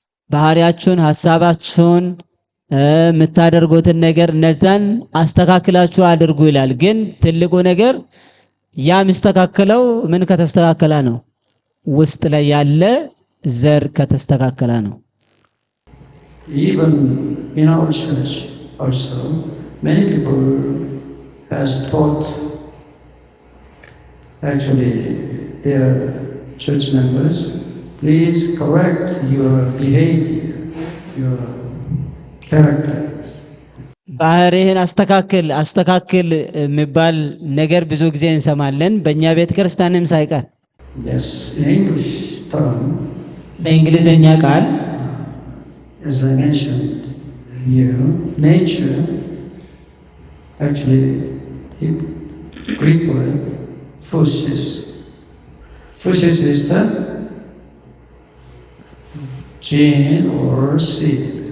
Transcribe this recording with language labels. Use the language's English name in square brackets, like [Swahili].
[Amharic] ባህሪያችሁን፣ ሐሳባችሁን፣ የምታደርጉትን ነገር እነዛን አስተካክላችሁ አድርጉ ይላል። ግን ትልቁ ነገር ያ የሚስተካከለው ምን ከተስተካከለ ነው? ውስጥ ላይ ያለ ዘር ከተስተካከለ ነው። [English] Even in our church also, many people has taught actually their church members, please correct your behavior, your character. [Amharic] ባህሪህን አስተካክል የሚባል ነገር ብዙ ጊዜ እንሰማለን በእኛ ቤተ ክርስቲያንም ሳይቀር። [English] Yes, in English term, [Amharic] በእንግሊዘኛ ቃል [English] as I mentioned here, nature, actually, Greek word, physis. Physis is the gene or seed.